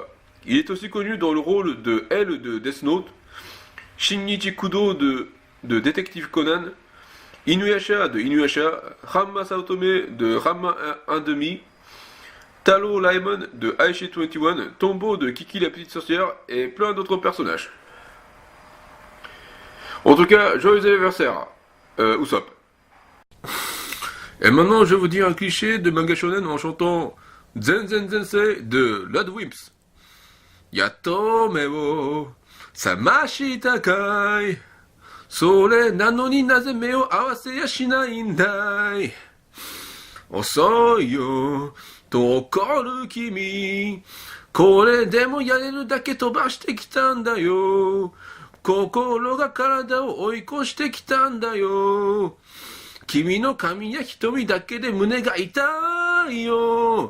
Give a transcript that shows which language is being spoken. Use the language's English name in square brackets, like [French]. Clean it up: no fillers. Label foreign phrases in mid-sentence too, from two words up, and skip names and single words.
[French] Il est aussi connu dans le rôle de L de Death Note, Shinichi Kudo de Détective Conan, Inuyasha de Inuyasha, Ranma Saotome de Ranma 1/2, Talo Laemon de Aichi 21, Tombo de Kiki la petite sorcière et plein d'autres personnages. En tout cas, joyeux anniversaire, Usopp. Et maintenant, je vais vous dire un cliché de manga shonen en chantant Zen Zen Zensei de Lord Wimps. [Japanese] やっと目を覚ましたかい. それなのになぜ目を合わせやしないんだい. 遅いよと怒る君. これでもやれるだけ飛ばしてきたんだよ。心が体を追い越してきたんだよ。君の髪や瞳だけで胸が痛いよ。